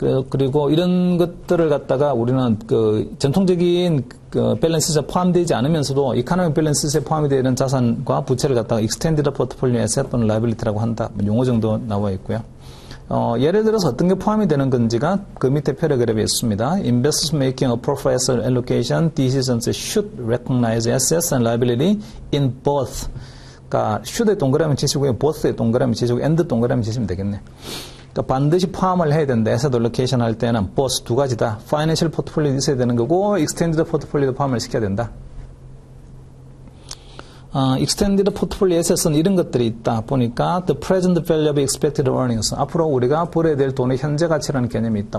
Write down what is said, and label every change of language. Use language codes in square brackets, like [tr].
[ko] 그리고 이런 것들을 갖다가 우리는 전통적인 밸런스에 포함되지 않으면서도 이코노믹 밸런스에 포함이 되는 자산과 부채를 갖다가 extended portfolio asset 또는 liability라고 한다. 용어 정도 나와 있고요. 예를 들어서 어떤 게 포함이 되는 건지가 그 밑에 패러그래프에 있습니다. [en] Investors making a proper asset allocation decisions should recognize assets and liability in both. [ko] 그러니까 should에 동그라미 치시고요. both에 동그라미 치시고 and 동그라미 치시면 되겠네. 그러니까 반드시 포함을 해야 된다. asset allocation 할 때는 both 두 가지다. financial portfolio도 있어야 되는 거고 extended portfolio도 포함을 시켜야 된다. extended portfolio assets는 이런 것들이 있다 보니까 [en] the present value of expected earnings [ko] 앞으로 우리가 벌어야 될 돈의 현재 가치라는 개념이 있다.